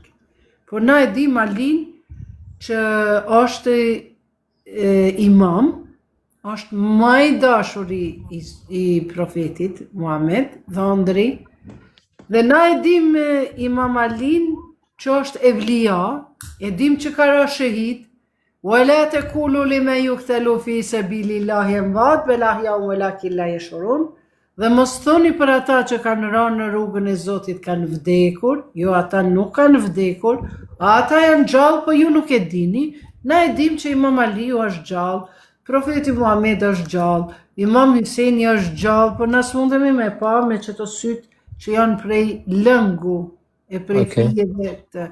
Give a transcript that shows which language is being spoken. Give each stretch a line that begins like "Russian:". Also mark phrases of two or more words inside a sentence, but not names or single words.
Albanian: Por na e dim Alin që është imam, është më i dashur i profetit Muhammed, dhëndri, dhe na e dim imam Alin që është evlia, e dim që ka ra shahid,
Arabic: ولا تقولوا لمن يقتل في سبيل الله اموات بل احياء ولكن لا يشعرون.
Albanian: Dhe mos thoni për ata që kanë rënë në rrugën e Zotit kanë vdekur, jo ata nuk kanë vdekur, ata janë gjallë, po ju nuk e dini. Na e dim që Imam Aliu është gjallë, Profeti Muhammed është gjallë, Imam Huseni është gjallë, por na s'mundemi me pa me çeto syt që janë prej lëngu e prej fijeve të.